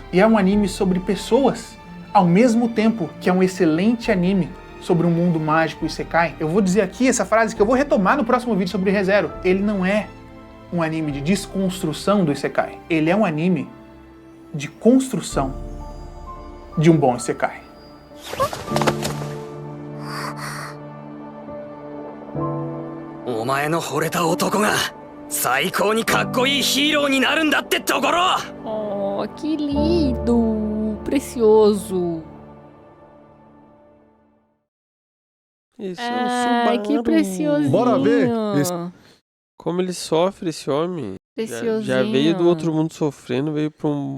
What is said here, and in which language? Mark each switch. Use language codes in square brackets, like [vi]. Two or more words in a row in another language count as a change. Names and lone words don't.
[pt] E é um anime sobre pessoas, ao mesmo tempo que é um excelente anime sobre um mundo mágico e Isekai. Eu vou dizer aqui essa frase que eu vou retomar no próximo vídeo sobre ReZero. Ele não é um anime de desconstrução do Isekai. Ele é um anime de construção de um bom Isekai. [ja] お前の惚れた男が最高にかっこいいヒーローになるんだってところ。 [pt] Oh, que lindo. Precioso. Esse é o Ai, que Subaru. preciosinho. Bora ver Como ele sofre, esse homem. Preciosinho. Já veio do outro mundo sofrendo, veio pra um...